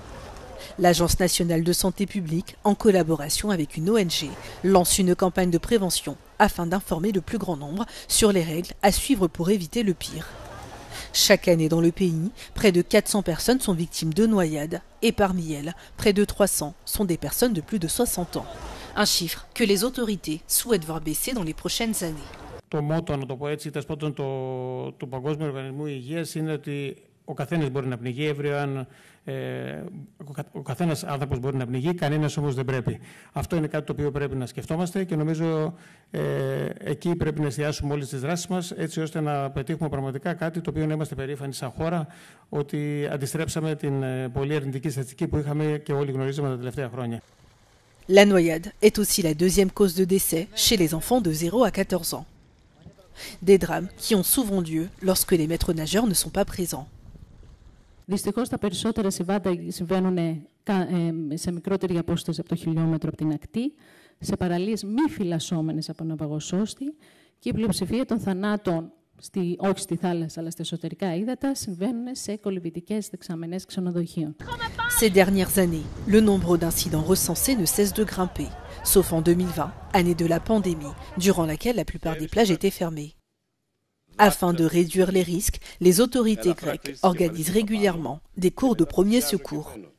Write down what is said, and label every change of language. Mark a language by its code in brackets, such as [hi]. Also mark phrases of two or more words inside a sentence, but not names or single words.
[fr] L'Agence nationale de santé publique, en collaboration avec une ONG, lance une campagne de prévention afin d'informer le plus grand nombre sur les règles à suivre pour éviter le pire. Chaque année dans le pays, près de 400 personnes sont victimes de noyades et parmi elles, près de 300 sont des personnes de plus de 60 ans. Un chiffre que les autorités souhaitent voir baisser dans les prochaines années. [el] Το μότο, να το πω έτσι, τέλος πάντων του Παγκόσμιου Οργανισμού Υγείας είναι ότι ο καθένας μπορεί να πνιγεί, ο καθένας άνθρωπος μπορεί να πνιγεί, κανένας όμως δεν πρέπει. Αυτό είναι κάτι το οποίο πρέπει να σκεφτόμαστε και νομίζω εκεί πρέπει να εστιάσουμε όλες τις δράσεις μας έτσι ώστε να πετύχουμε πραγματικά κάτι το οποίο να είμαστε περήφανοι σαν χώρα ότι αντιστρέψαμε την πολύ αρνητική στατιστική που είχαμε και όλοι γνωρίζαμε τα τελευταία χρόνια. [fr] La noyade est aussi la deuxième cause de décès chez les enfants de 0 à 14 ans. Des drames qui ont souvent lieu lorsque les maîtres nageurs ne sont pas présents. [el] Δυστυχώς τα περισσότερα συμβαίνουν σε μικρότερη απόσταση από το χιλιόμετρο από την ακτή, σε παραλίες μη φυλασσόμενες από ναυαγοσώστη και η πλειοψηφία των θανάτων, όχι στη θάλασσα αλλά στα εσωτερικά ύδατα, συμβαίνουν σε κολυβητικές δεξαμενές ξενοδοχείων. [fr] Ces dernières années, le nombre d'incidents recensés ne cesse de grimper, sauf en 2020, année de la pandémie, durant laquelle la plupart des plages étaient fermées. Afin de réduire les risques, les autorités grecques organisent régulièrement des cours de premiers secours.